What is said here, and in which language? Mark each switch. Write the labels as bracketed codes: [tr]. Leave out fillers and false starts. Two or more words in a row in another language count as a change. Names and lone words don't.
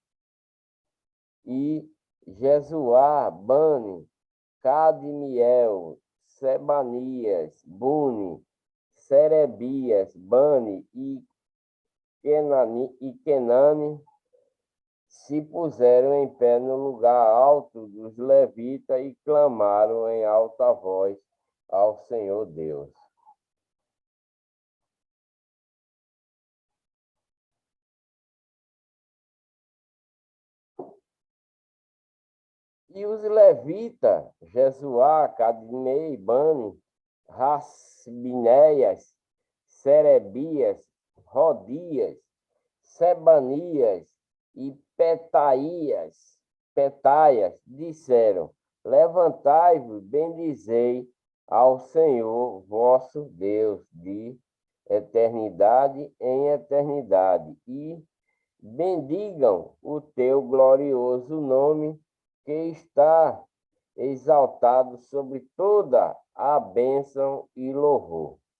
[pt] E Jesuá, Bani, Cadmiel, Sebanias, Buni, Serebias, Bani e Kenani se puseram em pé no lugar alto dos levitas e clamaram em alta voz ao Senhor Deus. E os levitas, Jesuá, Cadmei, Bani, Rasbinéias, Serebias, Rodias, Sebanias e Petaias, disseram: Levantai-vos, bendizei ao Senhor vosso Deus, de eternidade em eternidade, e bendigam o teu glorioso nome, que está exaltado sobre toda a bênção e louvor.